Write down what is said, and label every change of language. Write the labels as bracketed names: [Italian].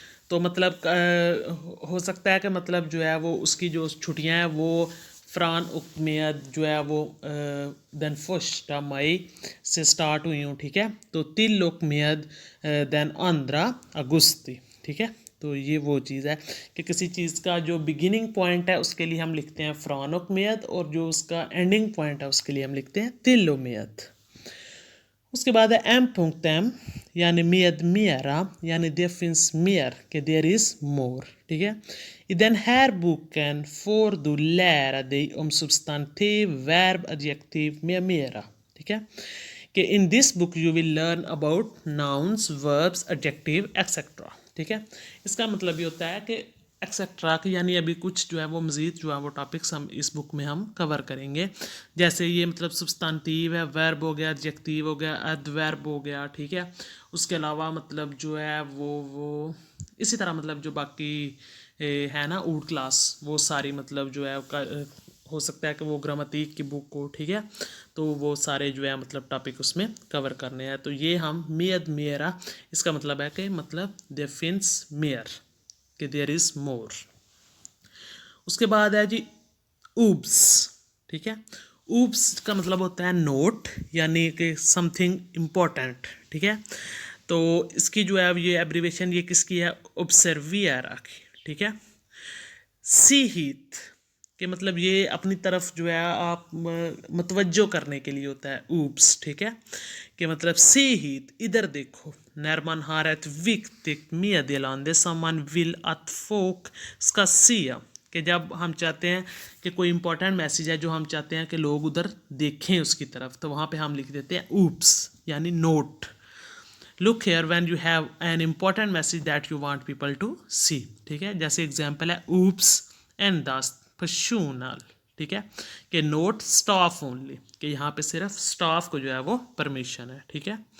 [Hindi] तो मतलब हो सकता है कि मतलब जो है वो उसकी जो छुट्टियां हैं वो फ्रान उकमेद जो है वो देन 1 मई से स्टार्ट हुई हूँ, ठीक है। तो तिल उकमेद देन 2 अगस्ती, ठीक है। तो ये वो चीज़ है कि किसी चीज़ का जो बिगिनिंग पॉइंट है उसके लिए हम लिखते हैं फ्रान उकमेद, और जो उसका एंडिंग पॉइंट है उसके लिए हम लिखते हैं तिल उकमेद। उसके बाद है M.M यानी med mera यानी [Swedish] det finns mer, [Hindi] कि [English] there is more, [Hindi] ठीक है। [Swedish] I den här boken får du lära dig om substantiv, verb, adjektiv med mera, [Hindi] ठीक है। [English] कि in this book you will learn about nouns, verbs, adjective etc, [Hindi] ठीक है। इसका मतलब ये होता है कि एक्सेट्रा की, यानी अभी कुछ जो है वो मज़ीद जो है वो टॉपिक्स हम इस बुक में हम कवर करेंगे। जैसे ये मतलब सब्सटेंटिव है, वर्ब हो गया, एडजेक्टिव हो गया, एडवर्ब हो गया, ठीक है। उसके अलावा मतलब जो है वो इसी तरह मतलब जो बाकी है ना ऊड क्लास, वो सारी मतलब जो है हो सकता है कि वो ग्रामतिक की बुक हो, ठीक है। तो वो सारे जो है मतलब टॉपिक उसमें कवर करने हैं। तो ये हम मेद मेरा, इसका मतलब है कि मतलब दे फिंस मेयर, कि देयर इज़ मोर। उसके बाद है जी ऊब्स, ठीक है। ऊब्स का मतलब होता है नोट, यानी कि समथिंग इम्पोर्टेंट, ठीक है। तो इसकी जो है ये एब्रीवेशन ये किसकी है, ऑब्सर्वियरा की, ठीक है। सी हीथ के मतलब ये अपनी तरफ जो है आप मतवज्जो करने के लिए होता है ऊब्स, ठीक है। कि मतलब सी हीथ इधर देखो, [Swedish] när man har ett viktigt meddelande som man vill att folk ska se, [Hindi] कि जब हम चाहते हैं कि कोई इंपॉर्टेंट मैसेज है जो हम चाहते हैं कि लोग उधर देखें उसकी तरफ, तो वहाँ पे हम लिख देते हैं ऊप्स यानी note. [English] look here when you have an important message that you want people to see, [Hindi] ठीक है। जैसे एग्जांपल है ऊप्स एंड द फशूनल, ठीक है, कि नोट स्टाफ ओनली, कि यहाँ पे सिर्फ स्टाफ को जो है वो परमिशन है, ठीक है।